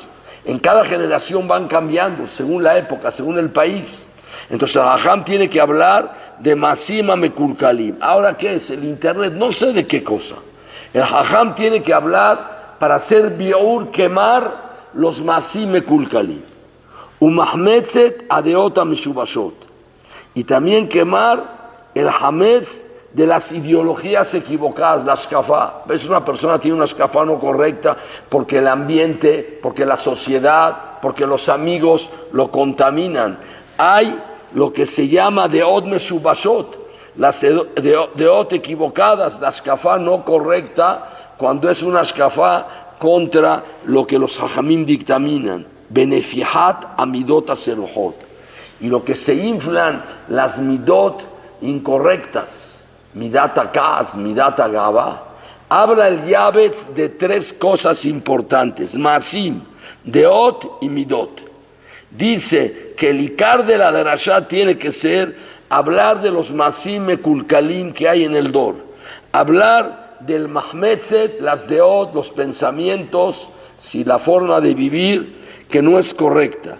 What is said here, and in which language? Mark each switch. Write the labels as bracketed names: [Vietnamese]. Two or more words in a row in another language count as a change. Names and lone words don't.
[Spanish] En cada generación van cambiando, según la época, según el país. Entonces el Hajam tiene que hablar de [Hebrew] מעשים המקולקלים. [Spanish] Ahora, ¿qué es? El internet, no sé de qué cosa. El Hajam tiene que hablar para hacer biur, quemar los [Hebrew] מעשים מקולקלים. ומחמצת הדעות המשובשות. [Spanish] Y también quemar el hametz de las ideologías equivocadas, la shkafá. ¿Ves? Una persona tiene una shkafá no correcta porque el ambiente, porque la sociedad, porque los amigos lo contaminan. Hay lo que se llama [Hebrew] דעות משובשות, [Spanish] las deot equivocadas, la shkafá no correcta, cuando es una ashkafá contra lo que los hajamim dictaminan, [Hebrew] בנפיחת המידות הסרוחות, [Spanish] y lo que se inflan las midot incorrectas, [Hebrew] מידת הכעס, מידת הגאווה. [Spanish] Habla el Yavetz de tres cosas importantes, masim, deot y midot. Dice que el ikar de la derashá tiene que ser hablar de los [Hebrew] מעשים מקולקלים [Spanish] que hay en el dor, hablar del mahmetzet, las deot, los pensamientos, si la forma de vivir que no es correcta.